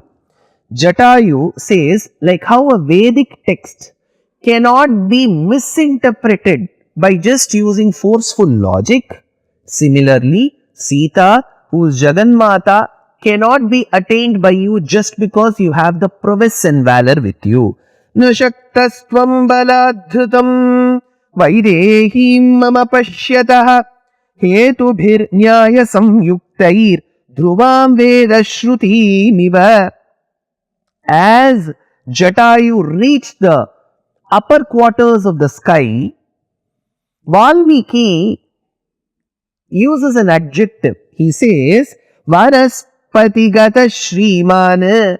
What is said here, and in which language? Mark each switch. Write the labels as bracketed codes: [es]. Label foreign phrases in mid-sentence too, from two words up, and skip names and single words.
[en] Jatayu says, like how a Vedic text cannot be misinterpreted by just using forceful logic, similarly, Sita whose Jaganmata cannot be attained by you just because you have the prowess and valor with you. [sa] नशक्तस्त्वं बलाद्धर्तुं वैदेहीं मम पश्यतः हेतुभिर् न्याय संयुक्तैर् ध्रुवां वेद श्रुति मिव. [en] As Jatayu reached the upper quarters of the sky, Valmiki uses an adjective. He says, [sa] वरस्पतिगत श्रीमान्.